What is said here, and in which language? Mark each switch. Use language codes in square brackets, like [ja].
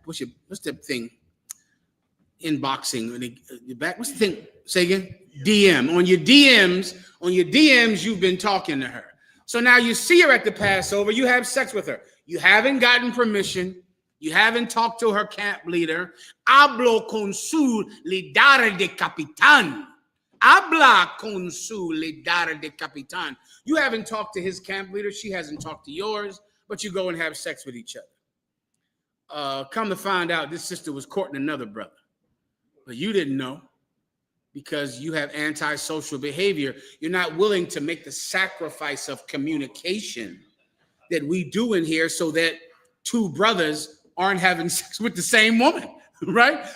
[en] What's the thing? Inboxing. Your back. What's the thing? Say again. DM. On your DMs, you've been talking to her. So now you see her at the Passover. You have sex with her. You haven't gotten permission. You haven't talked to her camp leader. [es] Hablo con su líder de capitán. Habla con su líder de capitán. [en] You haven't talked to his camp leader. She hasn't talked to yours, but you go and have sex with each other. Come to find out, this sister was courting another brother, but you didn't know because you have antisocial behavior. You're not willing to make the sacrifice of communication that we do in here so that two brothers aren't having sex with the same woman, right?